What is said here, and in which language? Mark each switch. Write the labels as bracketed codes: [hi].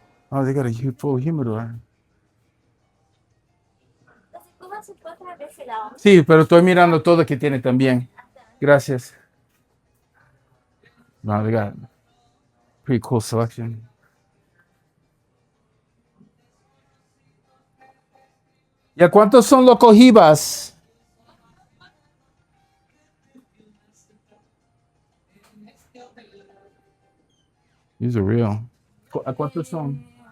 [en] Oh, they got a full humidor. [es] Sí, pero estoy mirando todo que tiene también. Gracias. [en] No, they got pretty cool selection. [es] ¿Y a cuántos son los cojibas? [en] These are real. [es] ¿A cuántos son?